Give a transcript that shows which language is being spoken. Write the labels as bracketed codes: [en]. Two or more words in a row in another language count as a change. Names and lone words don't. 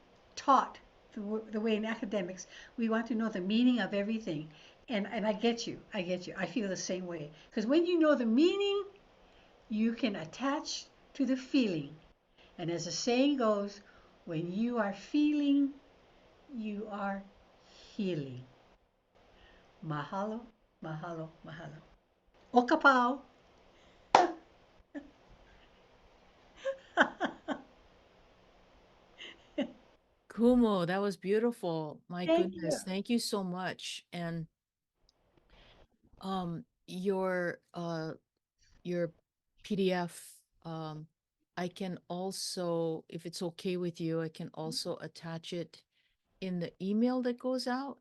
[en] Taught the way in academics, we want to know the meaning of everything. And I get you. I get you. I feel the same way. Because when you know the meaning, you can attach to the feeling. And as the saying goes, when you are feeling, you are healing. [haw] Mahalo, mahalo, mahalo. O kapau. [en] Kumu, that was beautiful. My Thank you. goodness, thank you so much. And um your uh your PDF, I can also, if it's okay with you, I can also attach it in the email that goes out.